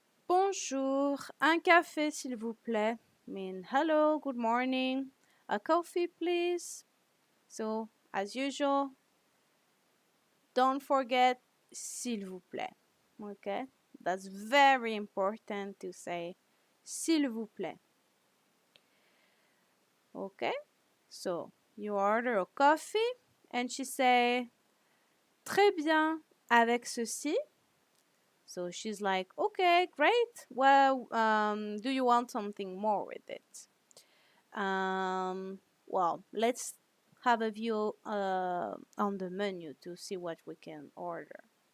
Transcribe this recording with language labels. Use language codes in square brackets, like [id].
[fr] Bonjour, un café s'il vous plaît. [en] Mean hello, good morning, a coffee please. So as usual, don't forget [fr] s'il vous plaît. [en] Okay, that's very important to say [fr] s'il vous plaît. [en] Okay, so you order a coffee and she say [fr] très bien avec ceci. [en] So she's like, okay, great. Well, do you want something more with it? Well, let's have a view on the menu to see what we can order.